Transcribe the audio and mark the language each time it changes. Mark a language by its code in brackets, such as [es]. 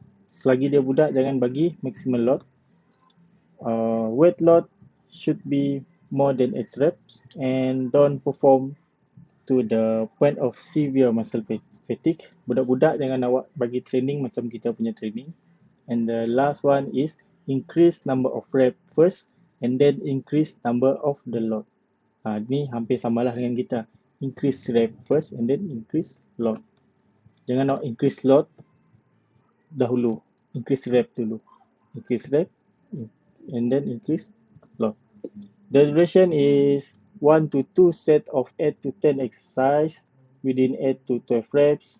[ms] Selagi dia budak, jangan bagi maximum load. [en] Weight load should be more than 8 reps and don't perform to the point of severe muscle fatigue. [ms] Budak-budak jangan awak bagi training macam kita punya training. [en] And the last one is increase number of reps first and then increase number of the load. [ms] Ni hampir samalah dengan kita. [en] Increase rep first and then increase load. [ms] Jangan nak increase load dahulu. Increase rep dulu. [en] Increase rep and then increase load. The duration is 1 to 2 set of 8 to 10 exercise within 8 to 12 reps.